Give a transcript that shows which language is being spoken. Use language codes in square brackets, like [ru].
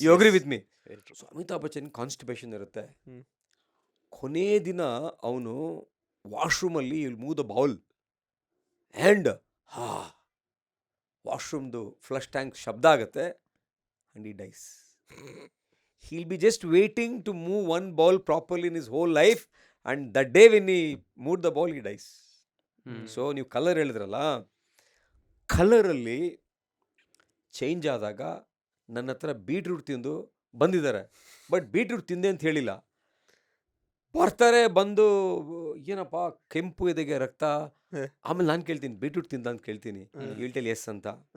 [en] You agree with me? [kn] So Amitabh Bachchan constipation ಇರುತ್ತೆ. ಕೊನೆ ದಿನ ಅವನು ವಾಶ್ರೂಮಲ್ಲಿ [en] will move the bowl and [kn] ವಾಶ್ರೂಮ್ದು flush tank ಶಬ್ದ ಆಗುತ್ತೆ [en] And ಈ dies. he'll be just waiting to move one ball properly in his whole life, and that day when he moved the ball he dies. [kn] So ನೀವು colour ಹೇಳಿದ್ರಲ್ಲ, ಕಲರಲ್ಲಿ change ಆದಾಗ ನನ್ನ ಹತ್ರ beetroot ತಿಂದು ಬಂದಿದ್ದಾರೆ, ಬಟ್ ಬೀಟ್ರೂಟ್ ತಿಂದೆ ಅಂತ ಹೇಳಿಲ್ಲ. ಬರ್ತಾರೆ, ಬಂದು ಏನಪ್ಪ ಕೆಂಪು ಇದೆಗೆ ರಕ್ತ, ಆಮೇಲೆ ನಾನು ಕೇಳ್ತೀನಿ ಬೀಟ್ರೂಟ್ ತಿಂದ ಅಂತ ಕೇಳ್ತೀನಿ, ಹೇಳ್ಟೆಲ್ ಎಸ್ ಅಂತ.